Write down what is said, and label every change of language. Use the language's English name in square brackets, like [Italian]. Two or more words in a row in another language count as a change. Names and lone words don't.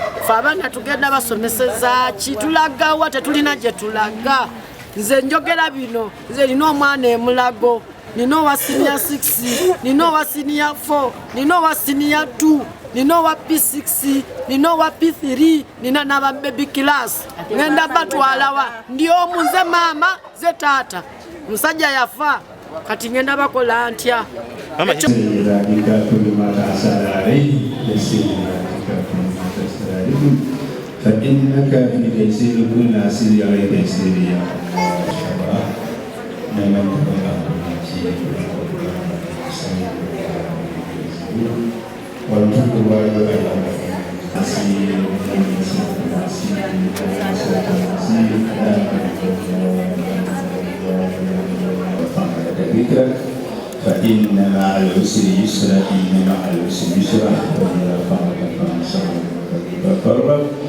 [Ganda] fe abaana tugenda basomeseza ki tulaga wa tetulina gye tulaga nze njogera bino nze nina omwana emulago nina owa [English] senior 6 [Ganda] nina owa [English] senior 4 [Ganda] nina owa [English] senior 2 [Ganda] nina owa P6 nina owa P3 nina n'aba [English] baby class [Ganda] ngenda batwalawa ndi omu nze maama ze taata musajja yafa kati ngenda bakola ntya [Arabic] فإنك في تيسير كل عسير عليك تيسير يا الله نعم والحمد لله فإن مع العسر يسرا إن مع العسر يسرا وإذا فرغت فانصب فقرب